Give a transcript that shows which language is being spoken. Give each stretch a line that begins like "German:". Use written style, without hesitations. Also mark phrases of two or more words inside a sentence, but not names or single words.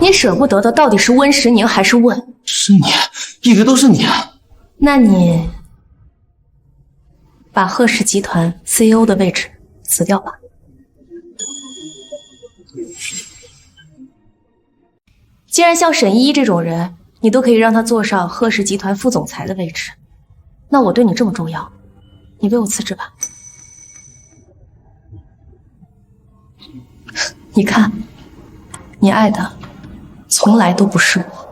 Chinese: 你捨不得的到底是溫石寧還是溫？是你，一直都是你啊。那你把賀氏集團 CEO 的位置辭掉吧。既然像沈依依這種人，你都可以讓她坐上賀氏集團副總裁的位置，那我對你這麼重要，你為我辭職吧。你看，你愛的從來都不是我。